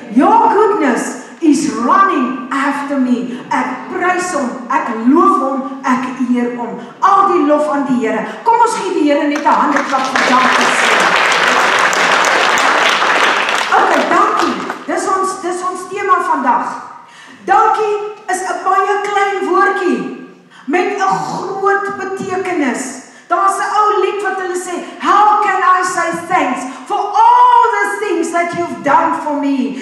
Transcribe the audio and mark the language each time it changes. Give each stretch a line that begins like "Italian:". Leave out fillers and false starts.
English: Your goodness is running after me.
Afrikaans: Ek prys hom, ek loof hom, ek eer hom. Al die lof aan die Here. Kom ons gee die Here net 'n handeklap vir dankie sê. Okay, dankie. Dis ons tema vandag. Dankie is 'n baie klein woordjie met 'n groot betekenis. Daar's 'n ou lied wat hulle sê,
English: how can I say thanks for all the things that you've done for me?